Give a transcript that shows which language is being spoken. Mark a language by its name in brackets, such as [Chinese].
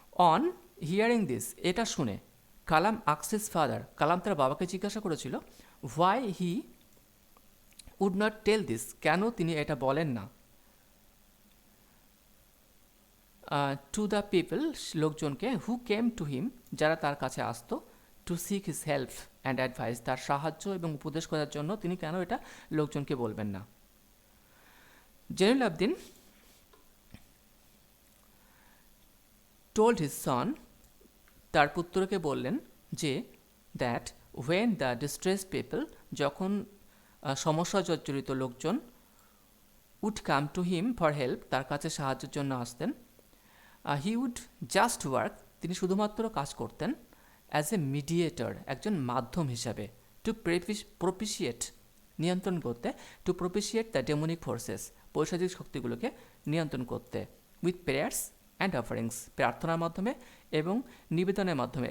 [English] on hearing this, [Bangla] এটা শুনে, [English] Kalam asked his father, [Bangla] কালাম তার বাবাকে জিজ্ঞাসা করেছিল, [English] why he would not tell this, [Bangla] কেন তিনি এটা বলেন না, [English] to the people, [Bangla] লোকজনকে, [English] who came to him, [Bangla] যারা তার কাছে আসতো, [English] to seek his help and advice, [Bangla] তার সাহায্য এবং উপদেশ করার জন্য তিনি কেন এটা লোকজনকে বলবেন না। [English] Jainul Abdin told his son, [Bangla] তার পুত্রকে বললেন যে [English] that when the distress people, [Bangla] যখন সমস্যা জর্জরিত লোকজন [English] would come to him for help, [Bangla] তার কাছে সাহায্যের জন্য আসতেন, [English] he would just work, [Bangla] তিনি শুধুমাত্র কাজ করতেন [English] as a mediator, [Bangla] একজন মাধ্যম হিসাবে, [English] to propitiate, [Bangla] নিয়ন্ত্রণ করতে, [English] to propitiate the demonic forces, [Bangla] পৈশাচিক শক্তিগুলোকে নিয়ন্ত্রণ করতে, [English] with prayers and offerings, [Bangla] প্রার্থনার মাধ্যমে এবং নিবেদনের মাধ্যমে।